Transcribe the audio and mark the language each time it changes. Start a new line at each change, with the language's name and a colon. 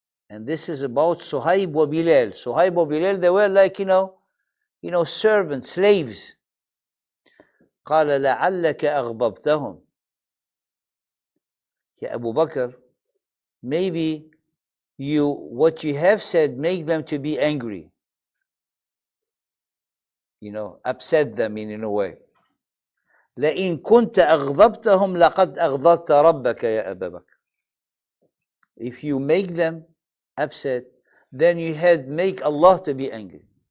English: And this is about Suhaib wa Bilal. Suhaib wa Bilal, they were like, servants, slaves.
Arabic: قال لعلك أغضبتهم.
English: Ya Abu Bakr, maybe what you have said make them to be angry. Upset them in a way.
Arabic: لئن كنت أغضبتهم لقد أغضبت ربك يا أبا بكر.
English: If you make them upset, then you had make Allah to be angry.